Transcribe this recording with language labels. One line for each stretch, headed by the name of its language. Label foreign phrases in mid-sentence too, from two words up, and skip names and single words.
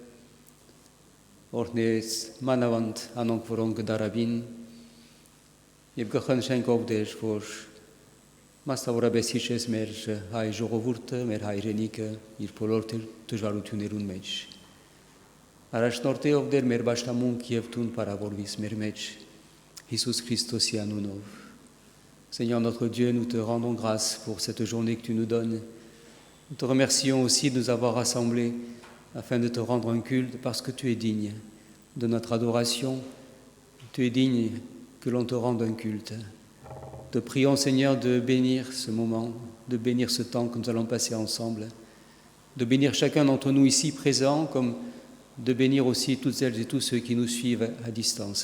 Armenian: օրհնես մանավանդ անոնք, որոնք գդարավին, և գխնդրենք ով դեր, որ մասնավորապես հիշես մեր հայ ժողովուրդը, մեր հայրենիքը, իր բոլոր դժվարություններուն մեջ։ Առաջնորդե ով դեր մեր բաշտամունք և տուն պարավորվիս մեր մեջ, Հիսուս Քրիստոսի անունով։
French: Seigneur notre Dieu, nous te rendons grâce pour cette journée que tu nous donnes. Nous te remercions aussi de nous avoir rassemblés afin de te rendre un culte parce que tu es digne de notre adoration. Tu es digne que l'on te rende un culte. Te prions, Seigneur, de bénir ce moment, de bénir ce temps que nous allons passer ensemble, de bénir chacun d'entre nous ici présents, comme de bénir aussi toutes celles et tous ceux qui nous suivent à distance.